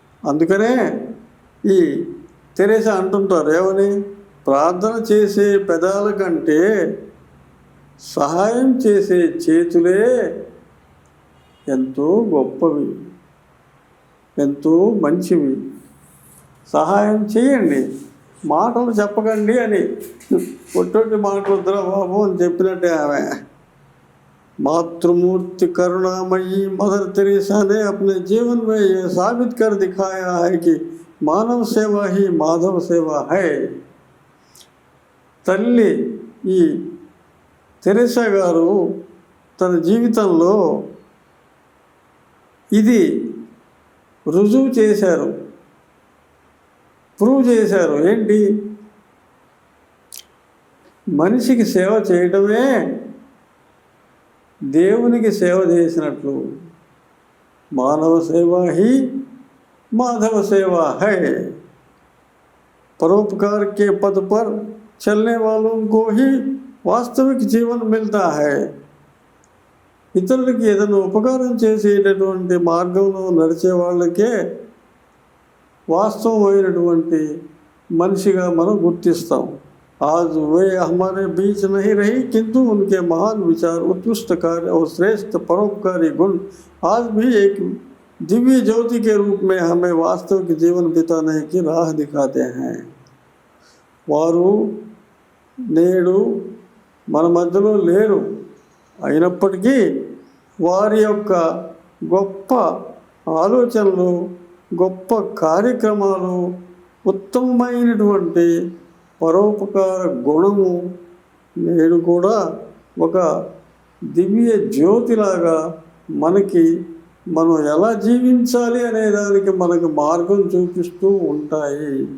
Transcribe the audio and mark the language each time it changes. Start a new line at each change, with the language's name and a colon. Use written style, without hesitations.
Telugu: అందుకనే ఈ తెరెసా అంటుంటారు ఏమని, ప్రార్థన చేసే పెదాల కంటే సహాయం చేసే చేతులే ఎంతో గొప్పవి, ఎంతో మంచివి. సహాయం చేయండి, మాటలు చెప్పకండి అని. ఒట్టొట్టి మాటలు వద్దురా బాబు అని చెప్పినట్టే ఆమె.
Hindi: मातृमूर्ति करुणामयी मदर तेरेसा ने अपने जीवन में यह साबित कर दिखाया है कि मानव सेवा ही माधव सेवा है.
Telugu: తల్లి ఈ తెరెసా గారు తన జీవితంలో ఇది రుజువు చేశారు, ప్రూవ్ చేశారు. ఏంటి? మనిషికి సేవ చేయడమే దేవునికి సేవ చేసినట్లు.
Hindi: మానవ సేవ ही माधव सेवा है. परोपकार के पथ पर चलने वालों को ही
Telugu: వాస్తవిక జీవనం
Hindi: మిల్తా హై.
Telugu: ఇతరులకి ఏదైనా ఉపకారం చేసేటటువంటి మార్గంలో నడిచే వాళ్ళకే వాస్తవమైనటువంటి మనిషిగా మనం గుర్తిస్తాం.
Hindi: आज वे हमारे बीच नहीं रही, किंतु उनके महान विचार, उत्कृष्ट कार्य और श्रेष्ठ परोपकारी गुण आज भी एक दिव्य ज्योति के रूप में हमें वास्तविक जीवन बिताने की राह दिखाते हैं.
Telugu: వారు నేడు మన మధ్యలో లేరు, అయినప్పటికీ వారి యొక్క గొప్ప ఆలోచనలు, గొప్ప కార్యక్రమాలు, ఉత్తమమైనటువంటి పరోపకార గుణము నేడు కూడా ఒక దివ్య జ్యోతిలాగా మనం ఎలా జీవించాలి అనే దానికి మనకు మార్గం చూపిస్తూ ఉంటాయి.